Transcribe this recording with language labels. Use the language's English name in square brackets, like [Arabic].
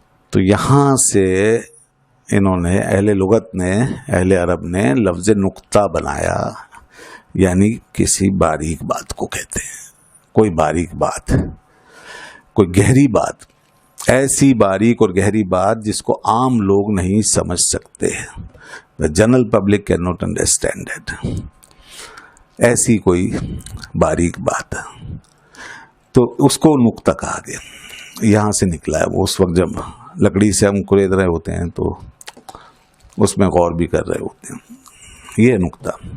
[Urdu] تو یہاں سے انہوں نے اہل لغت نے، اہل عرب نے لفظ نقطہ بنایا، یعنی کسی باریک بات کو کہتے ہیں. کوئی باریک بات، کوئی گہری بات، ایسی باریک اور گہری بات جس کو عام لوگ نہیں سمجھ سکتے. [English] The general public cannot understand it. [Urdu] ایسی کوئی باریک بات، تو اس کو نقطہ کہا گیا. یہاں سے نکلا ہے وہ. اس وقت جب لکڑی سے ہم کھرید رہے ہوتے ہیں تو اس میں غور بھی کر رہے ہوتے ہیں. یہ نقطہ.